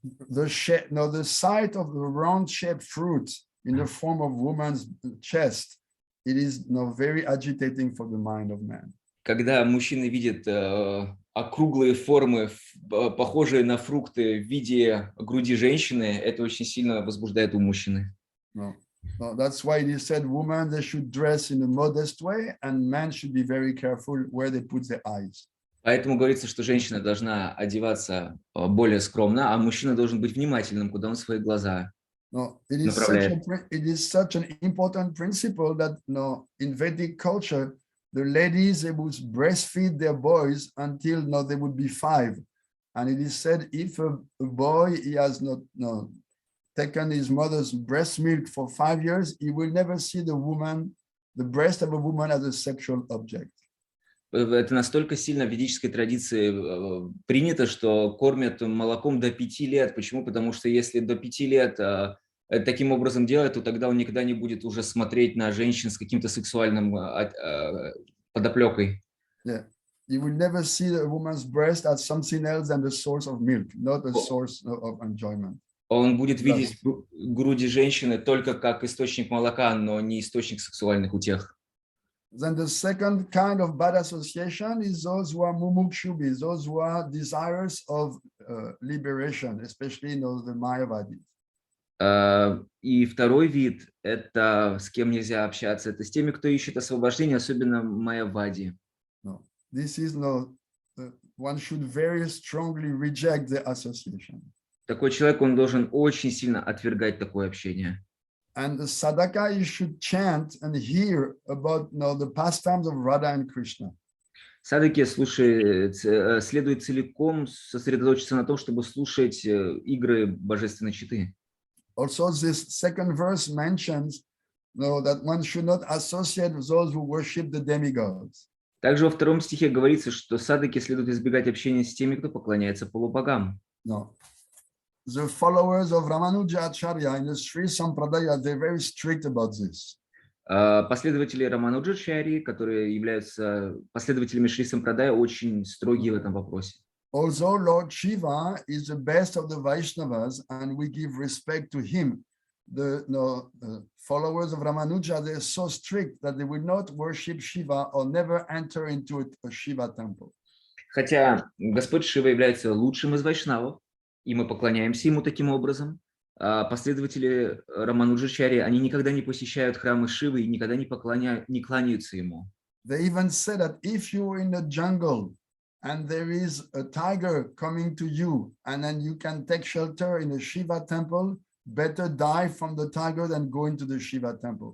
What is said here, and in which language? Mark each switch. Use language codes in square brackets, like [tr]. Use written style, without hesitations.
[en] The sight of the round-shaped fruit in the form of woman's chest, it is very agitating for the mind of man. [ru] Когда мужчина видит округлые формы, похожие на фрукты в виде груди женщины, это очень сильно возбуждает ум мужчины. [en] That's why it is said women they should dress in a modest way and men should be very careful where they put their eyes. [ru] Поэтому говорится, что женщина должна одеваться более скромно, а мужчина должен быть внимательным, куда он свои глаза направляет. [en] It is such an important principle that in Vedic culture the ladies they would breastfeed their boys until they would be 5, and it is said if a boy he has not taken his mother's breast milk for 5 years, he will never see the breast of a woman as a sexual object. [ru] Это настолько сильно в ведической традиции принято, что кормят молоком до 5 лет. Почему? Потому что если до 5 лет таким образом делать, то тогда он никогда не будет уже смотреть на женщин с каким-то сексуальным подоплекой. [en] Yeah. You will never see a woman's breast as something else than the source of milk, not a source of enjoyment. [ru] Он будет видеть груди женщины только как источник молока, но не источник сексуальных утех. [en] Then the second kind of bad association is those who are mumukshubis, those who are desirous of liberation, especially the Mayavadis. [ru] И второй вид – это с кем нельзя общаться, это с теми, кто ищет освобождения, особенно майявади. [en] This is one should very strongly reject the association. [ru] Такой человек, он должен очень сильно отвергать такое общение. [en] And the sadhaka, you should chant and hear about the pastimes of Radha and Krishna. [ru] Садаке следует целиком сосредоточиться на том, чтобы слушать игры божественной читы. [en] Also, this second verse mentions that one should not associate with those who worship the demigods. [ru] Также во втором стихе говорится, что садаке следует избегать общения с теми, кто поклоняется полубогам. [en] No. The followers of Ramanujacharya in the Sri Sampradaya, they're very strict about this. [ru] Последователи Рамануджачарьи, которые являются последователями Шри Сампрадая, очень строгие в этом вопросе. [en] Also, Lord Shiva is the best of the Vaishnavas, and we give respect to him. The followers of Ramanuja, they're so strict that they will not worship Shiva or never enter into a Shiva temple. [ru] Хотя Господь Шива является лучшим из вайшнавов, и мы поклоняемся ему таким образом, последователи Рамануджачарьи, они никогда не посещают храмы Шивы и никогда не кланяются ему. [en] They even say that if you're in the jungle and there is a tiger coming to you, and then you can take shelter in a Shiva temple, better die from the tiger than go into the Shiva temple.